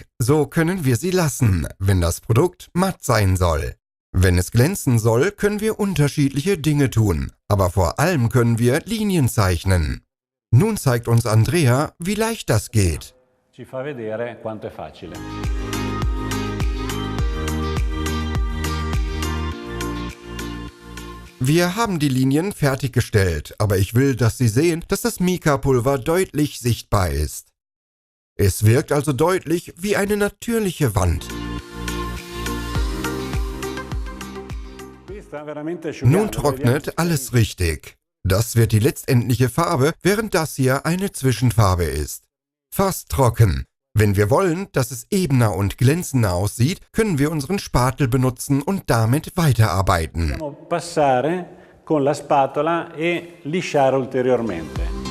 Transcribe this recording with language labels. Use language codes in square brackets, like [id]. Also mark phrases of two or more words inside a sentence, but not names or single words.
[de] So können wir sie lassen, wenn das Produkt matt sein soll. Wenn es glänzen soll, können wir unterschiedliche Dinge tun. Aber vor allem können wir Linien zeichnen. Nun zeigt uns Andrea, wie leicht das geht. [it] Ci fa vedere quanto è facile. [de] Wir haben die Linien fertiggestellt, aber ich will, dass Sie sehen, dass das Mica-Pulver deutlich sichtbar ist. Es wirkt also deutlich wie eine natürliche Wand. Nun trocknet alles richtig. Das wird die letztendliche Farbe, während das hier eine Zwischenfarbe ist. Fast trocken. Wenn wir wollen, dass es ebener und glänzender aussieht, können wir unseren Spatel benutzen und damit weiterarbeiten. [it] Passare con la spatola e lisciare ulteriormente.